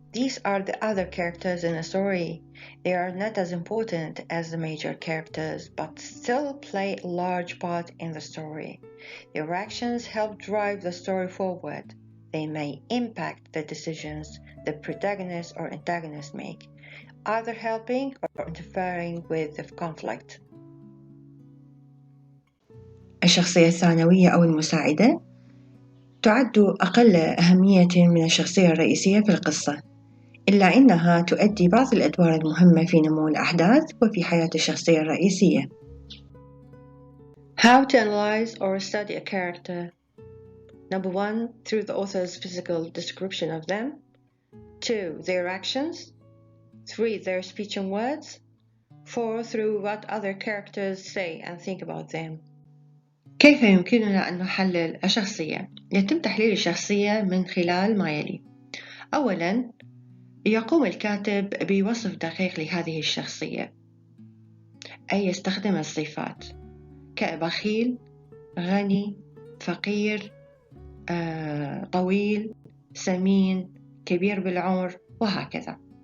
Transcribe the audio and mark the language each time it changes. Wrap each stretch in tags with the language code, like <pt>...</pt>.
<en>These are the other characters in a story. They are not as important as the major characters, but still play a large part in the story. Their actions help drive the story forward. They may impact the decisions the protagonist or antagonist make, either helping or interfering with the conflict.</en> <ar>الشخصية الثانوية أو المساعدة تعد أقل أهمية من الشخصية الرئيسية في القصة، إلا أنها تؤدي بعض الأدوار المهمة في نمو الأحداث وفي حياة الشخصية الرئيسية.</ar> <en>How to analyze or study a character. Number 1, through the author's physical description of them. 2, their actions. 3, their speech and words. 4, through what other characters say and think about them.</en> <ar>كيف يمكننا أن نحلل الشخصية؟ يتم تحليل الشخصية من خلال ما يلي. أولاً، يقوم الكاتب بوصف دقيق لهذه الشخصية، أي يستخدم الصفات كبخيل، غني، فقير، طويل، سمين، كبير بالعمر، وهكذا.</ar>